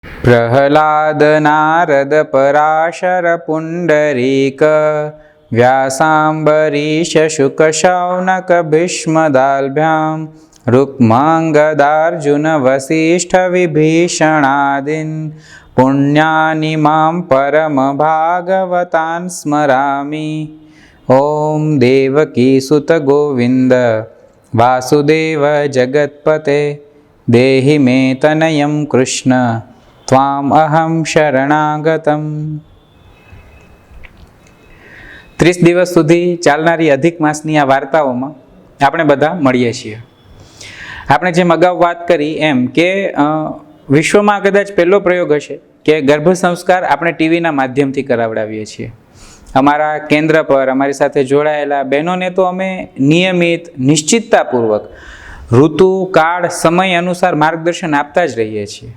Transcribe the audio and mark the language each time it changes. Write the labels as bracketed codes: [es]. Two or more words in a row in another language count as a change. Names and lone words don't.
[sa] प्रह्लाद नारद पराशर पुण्डरीक व्यासाम्बरीश शुक शौनक भीष्मदाल्भ्यां रुक्माङ्गदार्जुन वसिष्ठ विभीषणादीन् पुण्यानि मां परमभागवतान् स्मरामि। ॐ देवकीसुत गोविन्द वासुदेव जगत्पते देहि मे तनयं कृष्ण त्वाम अहम शरणागतम। [gu] 30 દિવસ સુધી ચાલનારી અધિક માસની આ વાર્તાઓમાં આપણે બધા મળીએ છીએ. આપણે જેમ અગાઉ વાત કરી એમ કે વિશ્વમાં કદાચ પહેલો પ્રયોગ હશે કે ગર્ભ સંસ્કાર આપણે ટીવીના માધ્યમથી કરાવડાવીએ છીએ. અમારા કેન્દ્ર પર અમારી સાથે જોડાયેલા બહેનોને તો અમે નિયમિત નિશ્ચિતતાપૂર્વક ઋતુ કાળ સમય અનુસાર માર્ગદર્શન આપતા જ રહીએ છીએ.